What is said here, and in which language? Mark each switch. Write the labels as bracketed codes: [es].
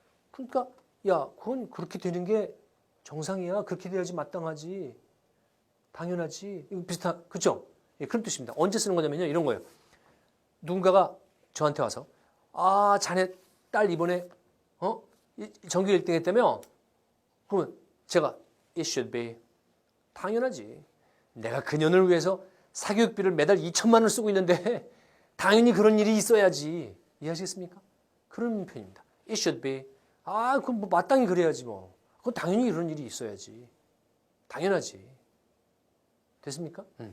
[ko] 그러니까 야 그건 그렇게 되는 게 정상이야. 그렇게 돼야지 마땅하지. 당연하지. 이거 비슷한 그렇죠? 예, 그런 뜻입니다. 언제 쓰는 거냐면요. 이런 거예요. 누군가가 저한테 와서 자네 딸 이번에 전교 1등 했다며? 그러면 제가 [en] it should be. [ko] 당연하지. 내가 그년을 위해서 사교육비를 매달 2천만 원을 쓰고 있는데 당연히 그런 일이 있어야지. 이해하시겠습니까? 그런 표현입니다. [en] it should be. [ko] 그럼 뭐 마땅히 그래야지 뭐. 그건 당연히 이런 일이 있어야지. 당연하지. 됐습니까?